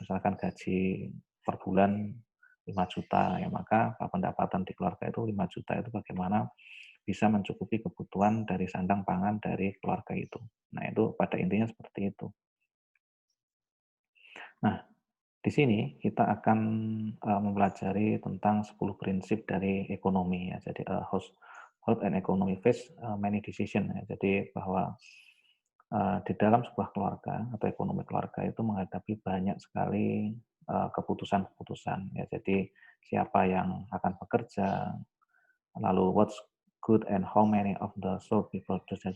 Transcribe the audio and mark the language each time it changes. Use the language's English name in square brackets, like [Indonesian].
[Indonesian] Misalkan gaji per bulan 5 juta ya, maka pendapatan di keluarga itu 5 juta itu bagaimana bisa mencukupi kebutuhan dari sandang pangan dari keluarga itu. Nah, itu pada intinya seperti itu. Nah, Di sini kita akan mempelajari tentang 10 prinsip dari ekonomi ya. [English] Jadi how an economy face many decision ya. [Indonesian] Jadi bahwa di dalam sebuah keluarga atau ekonomi keluarga itu menghadapi banyak sekali keputusan-keputusan ya. Jadi siapa yang akan bekerja, lalu [English] what's good and how many of the should be produced ya.